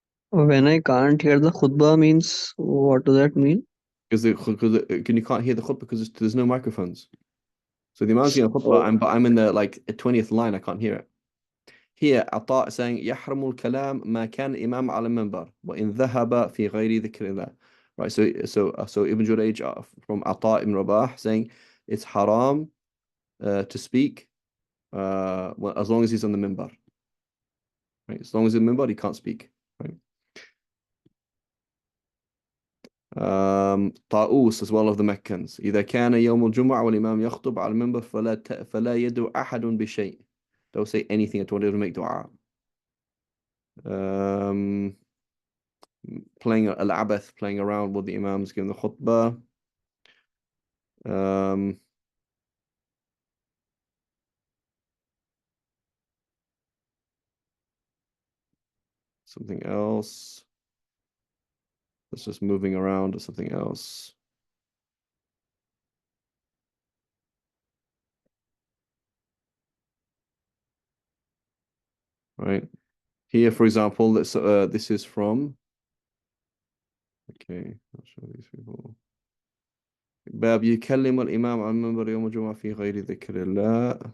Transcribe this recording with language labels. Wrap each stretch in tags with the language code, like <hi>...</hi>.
<en>When I can't hear the khutbah means what does that mean? Because you can't hear the khutbah because there's no microphones. So the Imam's giving a khutbah, Oh, but I'm in the like 20th line, I can't hear it.</en> <ar>Here, عطاء saying يحرم الكلام ما كان الإمام على المنبر وإن ذهب في غير ذكر الله.</ar> <en>Right, so Ibn Jurayj from Ata ibn Rabah saying it's haram to speak as long as he's on the minbar. Right, as long as he's on the minbar, he can't speak. Right.</en> <ar>طاؤوس</ar> <en>as well of the Meccans</en> <ar>إذا كان يوم الجمعة والإمام يخطب على المنبر فلا يدعو أحد بشيء.</ar> <en>Don't say anything at all. Don't make dua. Um, playing al-abath, playing around with the imams giving the khutbah. Um, something else. That's just moving around or something else. Right. Here, for example, this is from. Okay, I'll show these people.</en> <ar>باب يكلم الإمام عن منبر يوم الجمعة في غير ذكر الله.</ar>